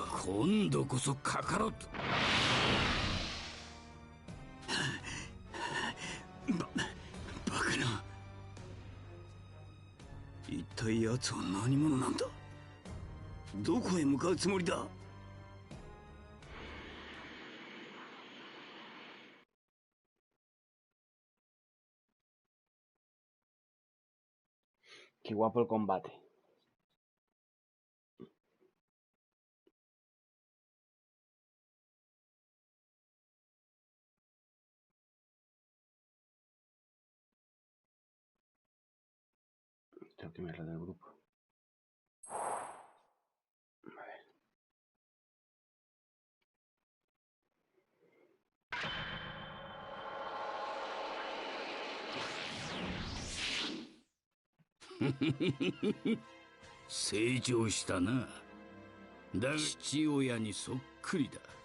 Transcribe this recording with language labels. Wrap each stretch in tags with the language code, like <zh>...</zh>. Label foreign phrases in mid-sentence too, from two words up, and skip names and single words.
<ja>今度こそカカロット。バカな。一体奴は何者なんだ。どこへ向かうつもりだ。</ja> <es>Qué guapo el combate. Tengo que mirarla del grupo. A ver.</es> <ja>成長したな。だが父親にそっくりだ。</ja>